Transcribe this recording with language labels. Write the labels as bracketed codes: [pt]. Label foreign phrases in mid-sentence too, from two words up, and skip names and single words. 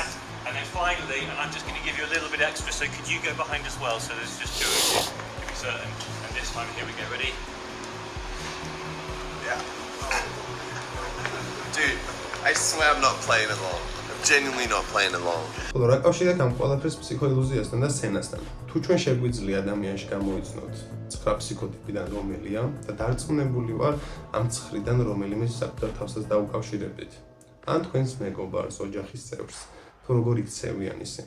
[en] And then finally, and I'm just going to give you a little bit extra, so could you go behind as well? So there's just two of you, to be certain. And this time, here we go, ready? Yeah. Dude, I swear I'm not playing along. I'm genuinely not playing along. [ka] ხოლო რა კავშირია ამ ყველაფრის ფსიქოილუზიასთან და სცენასთან? თუ ჩვენ შეგვიძლია ადამიანში გამოიცნოთ 9 ფსიქოტიპიდან რომელია და დარწმუნებული ვარ ამ 9-დან რომელიმე საკუთარ თავსაც დაუკავშირებდით. ან თქვენს მეგობარს, ოჯახის წევრს, თუ როგორ იქცევიან ისინი.